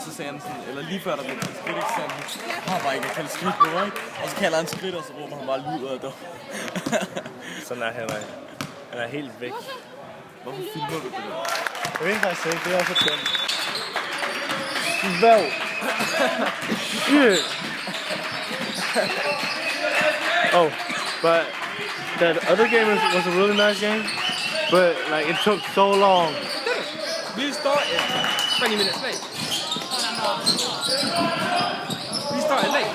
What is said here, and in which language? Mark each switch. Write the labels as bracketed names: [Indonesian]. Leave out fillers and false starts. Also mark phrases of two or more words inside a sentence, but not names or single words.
[Danish] Så sagde han sådan, eller lige før der blev kaldt skridt, ikke? Så sagde han, har bare ikke kaldt skridt på, ikke? Og så kalder han skridt, og så råber han bare lyd af det. Sådan er Henrik. Han er helt væk. Hvorfor filmer du det? Jeg ved faktisk ikke, det er så tændt. Hvad? [English] Oh, but that other game was a really nice game, but like it took so long. We started 20 minutes late. We started late.